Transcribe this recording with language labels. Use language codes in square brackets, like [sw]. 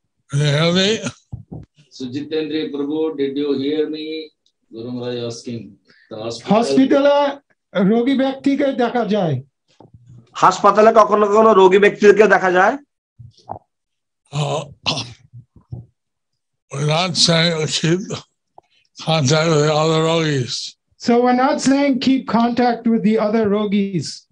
[en] Can you hear me? Sujitendra Prabhu, did you hear me? Guru Maharaj asking. The [bn] hospital রোগী ব্যক্তিকে দেখা যায়। হাসপাতালে কখনো কখনো রোগী ব্যক্তিকে দেখা যায়। [en] We're not saying keep contact with the other yogis. So we're not saying keep contact with the other yogis.